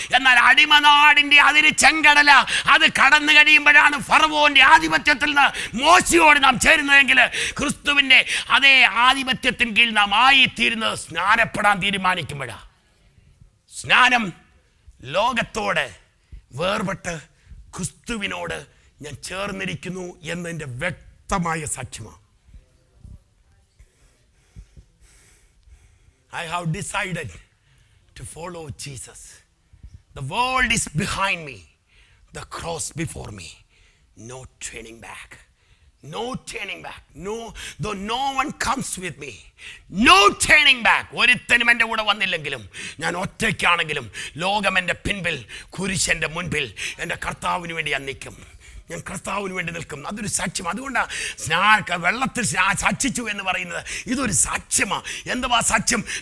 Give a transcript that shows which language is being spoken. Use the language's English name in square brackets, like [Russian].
[Malayalam] എന്നാൽ അടിമനാടിന്റെ അതിന് ചെങ്കടല, അത് കടന്നു കഴിയുമ്പോഴാണ് ഫറവോന്റെ ആധിപത്യത്തിൽ നിന്ന് മോശയോട് നാം ചേരുന്നതെങ്കിൽ ക്രിസ്തുവിന്റെ അതേ ആധിപത്യത്തിന് കീഴിൽ നാം ആയിത്തീരുന്നത് സ്നാനപ്പെടാൻ തീരുമാനിക്കുമ്പോഴാണ്. സ്നാനം ലോകത്തോട് വേർപെട്ട് ക്രിസ്തുവിനോട് ഞാൻ ചേർന്നിരിക്കുന്നു എന്നതിൻ്റെ വ്യക്തമായ സാക്ഷ്യമാണ്. [English] I have decided to follow Jesus. The world is behind me, the cross before me. No turning back. No turning back. Though no one comes with me. No turning back. [Malayalam] ഒരുത്തനും എൻ്റെ കൂടെ വന്നില്ലെങ്കിലും, ഞാൻ ഒറ്റയ്ക്കാണെങ്കിലും, ലോകം എൻ്റെ പിൻപിൽ, കുരിശൻ്റെ മുൻപിൽ എൻ്റെ കർത്താവിന് വേണ്ടി ഞാൻ നിൽക്കും. ഞാൻ കർത്താവിന് വേണ്ടി നിൽക്കും. അതൊരു സാക്ഷ്യം. അതുകൊണ്ടാണ് വെള്ളത്തിൽ സാക്ഷിച്ചു എന്ന് പറയുന്നത്. ഇതൊരു സാക്ഷ്യമാണ്. എന്തുവാ സാക്ഷ്യം?